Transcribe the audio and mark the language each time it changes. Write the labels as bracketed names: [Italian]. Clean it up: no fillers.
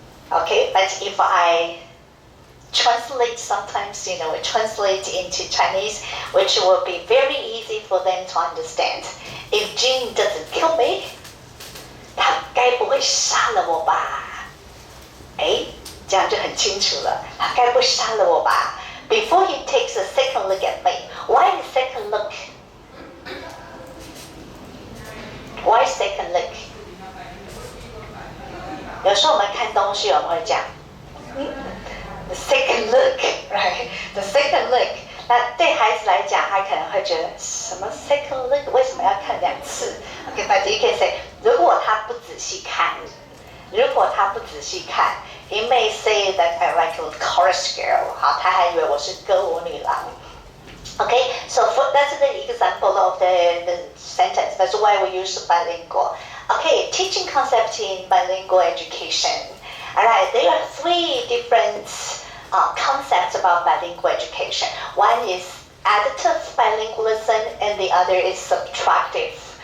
[English] Okay, but if I translate sometimes, translate into Chinese, which will be very easy for them to understand. If Jim doesn't kill me, [Chinese] 他该不会杀了我吧？这样就很清楚了，他该不会杀了我吧？ [English] Before he takes a second look at me, why the second look? Why second look? [Chinese] 有时候我们看东西，我们会讲， [English] the second look, right? The second look. [Chinese] 那对孩子来讲，他可能会觉得什么 [English] second look？ [Chinese] 为什么要看2次 [English] ？Okay, but you can say， [Chinese] 如果他不仔细看， [English] he may say that I like a chorus girl. [Chinese] 好，他还以为我是歌舞女郎。 [English] Okay, so that's the example of the sentence. That's why we use bilingual. Okay, teaching concept in bilingual education. Alright, there are 3 different concepts about bilingual education. One is additive bilingualism and the other is subtractive.